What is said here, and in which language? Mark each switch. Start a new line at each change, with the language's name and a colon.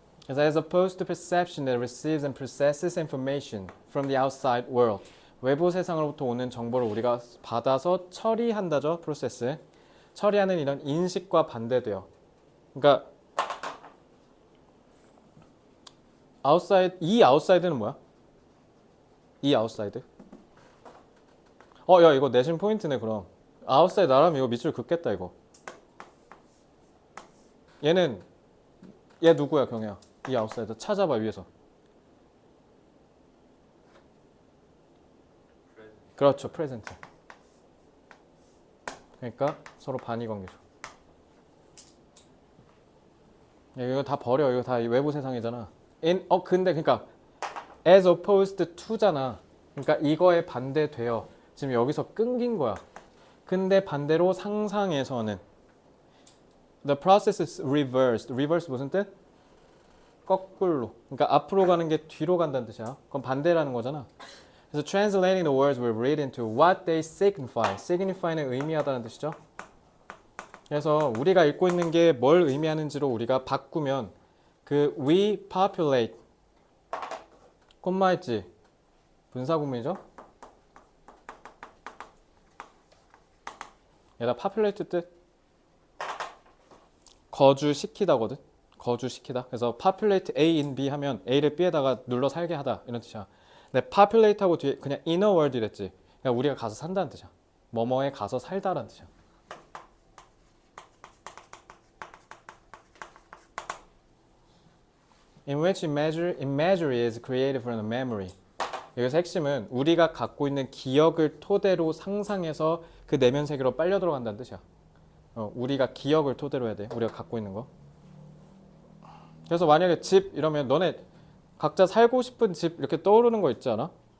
English: As opposed to perception that receives and processes information from the outside world.
Korean: 외부 세상으로부터 오는 정보를 우리가 받아서 처리한다죠. 프로세스. 처리하는 이런 인식과 반대돼요. 그러니까 outside, 이 outside는 뭐야? 이 outside? 야 이거 내신 포인트네 그럼. outside 나라면 이거 밑줄 긋겠다 이거. 얘 누구야 경혜야? 이 outsider 찾아봐 위에서. 그렇죠, present. 그러니까 서로 반의 관계죠. 이거 다 버려. 이거 다 외부 세상이잖아. 근데 그러니까
English: as opposed to
Korean: 잖아. 그러니까 이거에 반대돼요. 지금 여기서 끊긴 거야. 근데 반대로 상상에서는
English: the process is reversed.
Korean: reverse 무슨 뜻? 거꾸로. 그러니까 앞으로 가는 게 뒤로 간다는 뜻이야. 그건 반대라는 거잖아. 그래서
English: translating the words we read into what they signify.
Korean: signify는 의미하다는 뜻이죠. 그래서 우리가 읽고 있는 게 뭘 의미하는지로 우리가 바꾸면 그
English: we populate
Korean: 콤마 있지 분사구문이죠. 얘가 populate 뜻 거주시키다거든. 거주시키다. 그래서 populate A in B 하면 A를 B에다가 눌러 살게 하다 이런 뜻이야. 근데 populate하고 뒤에 그냥
English: inner world
Korean: 이랬지. 그러니까 우리가 가서 산다는 뜻이야. 뭐뭐에 가서 살다라는 뜻이야.
English: In which imagery is created from the memory.
Korean: 여기서 핵심은 우리가 갖고 있는 기억을 토대로 상상해서 그 내면 세계로 빨려 들어간다는 뜻이야. 우리가 기억을 토대로 해야 돼. 우리가 갖고 있는 거. 그래서 만약에 집 이러면 너네 각자 살고 싶은 집 이렇게 떠오르는 거 있지 않아?